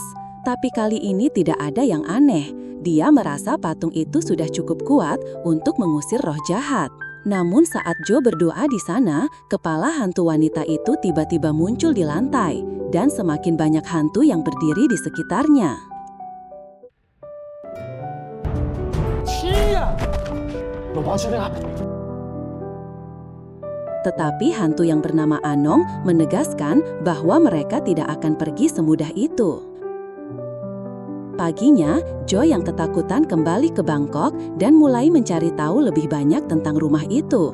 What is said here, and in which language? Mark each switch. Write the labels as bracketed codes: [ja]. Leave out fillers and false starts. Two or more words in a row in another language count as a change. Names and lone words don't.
[id] Tapi kali ini tidak ada yang aneh. Dia merasa patung itu sudah cukup kuat untuk mengusir roh jahat. Namun saat Joe berdoa di sana, kepala hantu wanita itu tiba-tiba muncul di lantai, dan semakin banyak hantu yang berdiri di sekitarnya. [th] เชี่ยหลวงพ่อช่วยด้วยครับ [id] Tetapi hantu yang bernama Anong menegaskan bahwa mereka tidak akan pergi semudah itu. Paginya, Joe yang ketakutan kembali ke Bangkok dan mulai mencari tahu lebih banyak tentang rumah itu.